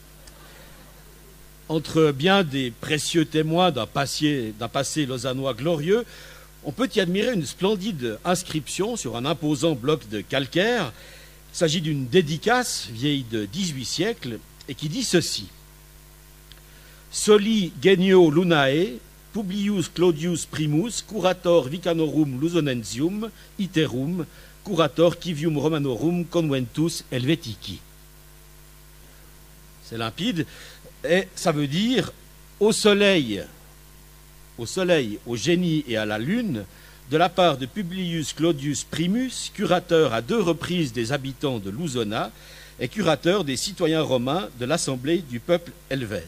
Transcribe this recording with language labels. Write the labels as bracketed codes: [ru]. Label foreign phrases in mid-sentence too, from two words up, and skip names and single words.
[fr] Entre bien des précieux témoins d'un passé lausannois glorieux, on peut y admirer une splendide inscription sur un imposant bloc de calcaire. Il s'agit d'une dédicace vieille de 18 siècles et qui dit ceci. [la] Soli genio lunae, Publius Claudius primus, curator vicanorum Lusonensium, iterum, curator civium Romanorum conventus Helvetici. [fr] C'est limpide, et ça veut dire au soleil, au génie et à la lune, de la part de Publius Claudius Primus, curateur à 2 reprises des habitants de Lusona et curateur des citoyens romains de l'Assemblée du peuple helvète.